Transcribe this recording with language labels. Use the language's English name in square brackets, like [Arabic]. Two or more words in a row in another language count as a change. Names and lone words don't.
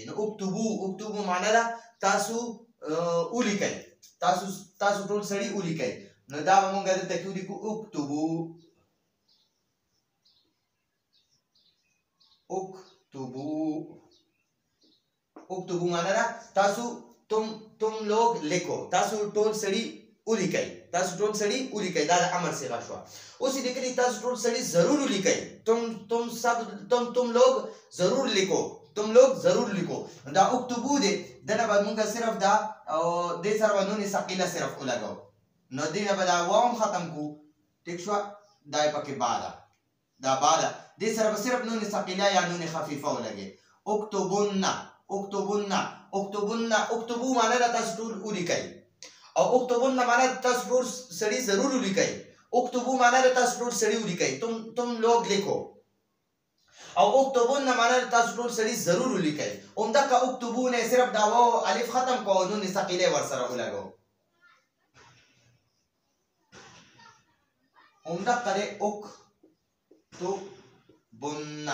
[Pashto] نو اکتبو معنا ده تاسو ولیکئ، تاسو ټول سړي ولیکئ. نو دا به مونږ دلته کې ولیکو اکتبو معنا ده تاسو [Urdu] تم لوگ لیکو، [Pashto] تاسو ټول سړي ولیکئ، تاسو ټول سړي ولیکئ. دا د امر صيغه شو. اوس یې لیکلي تاسو ټول سړي ضرور ولیکئ. [Urdu] تم لوگ ضرور لیکو، تم لوگ ضرور لیکو. [Pashto] دا اکتبو دی. دنه به مونږ صرف دا او دې سره به نون ثقيله صرف ولګو. نو دې نه به دا واو ختم کو. ٹھیک شو؟ دا یې پکې با ده، دا با ده. دې سره به صرف نون ثقيله یا نون خفيفه ولګي. اکتبو معنا ده تاسو ټول ولیکئ. او اکتبون معنا ده تاسو ټول سړي ضرور ولیکئ. اکتبو معنا ده تاسو ټول سړي ولیکئ. [Urdu] تم لوگ لیکو. [Pashto] او اکتبون معنا ده تاسو ټول سړي ضرور ولیکئ. همدغه اکتبو نه صرف دا واو الف ختم کو او نون ثقيله ورسره ولګو. همدغه اکتبون.